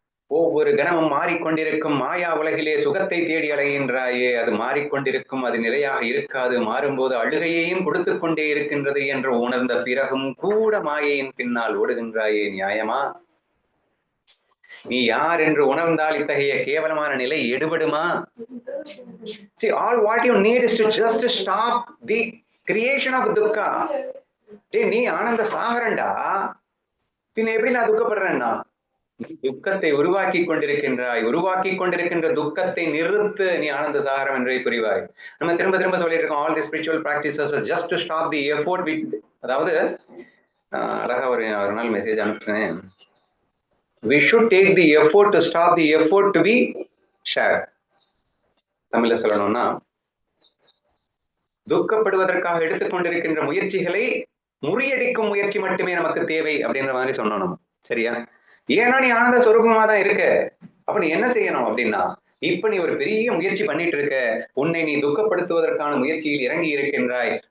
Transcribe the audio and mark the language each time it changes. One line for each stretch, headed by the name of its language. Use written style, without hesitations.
Tamil: ஒவ்வொரு கணமும் மாறிக்கொண்டிருக்கும் மாயா உலகிலே சுகத்தை தேடி அலைகின்றாயே, அது மாறிக்கொண்டிருக்கும், அது நிறையாக இருக்காது, மாறும்போது அழுகையையும் கொடுத்து கொண்டே இருக்கின்றது என்று உணர்ந்த பிறகும் கூட மாயையின் பின்னால் ஓடுகின்றாயே, நியாயமா? நீ யார் என்று உணர்ந்தால் இத்தகைய கேவலமான நிலை எடுபடுமா?
English: See, all what you need is to just stop the creation of dukkha.
Tamil: நீ ஆனந்த சாகரண்டா, பின்ன எப்படி நான் துக்கப்படுறேன்னா? துக்கத்தை உருவாக்கி கொண்டிருக்கின்ற துக்கத்தை நிறுத்து, நீ ஆனந்த சாகரம் என்றே புரிவாய். நம்ம திரும்ப திரும்ப சொல்லிட்டு இருக்கோம்,
English: all the spiritual practices are just to stop the effort which,
Tamil: அதாவது அழகா ஒரு நாள் மெசேஜ் அனுப்புனேன்,
English: we should take the effort to stop the effort to be shared.
Tamil: தமிழ்ல சொல்லணும்னா, துக்கப்படுவதற்காக எடுத்துக்கொண்டிருக்கின்ற முயற்சிகளை முறியடிக்கும் முயற்சி மட்டுமே நமக்கு தேவை அப்படின்ற மாதிரி சொன்னோம் நம்ம. சரியா? ஏன்னா நீ ஆனந்த சொரூபமா தான் இருக்க. அப்ப நீ என்ன செய்யணும் அப்படின்னா, இப்ப நீ ஒரு பெரிய முயற்சி பண்ணிட்டு இருக்க, உன்னை நீ துக்கப்படுத்துவதற்கான முயற்சியில் இறங்கி இருக்கின்றாய்.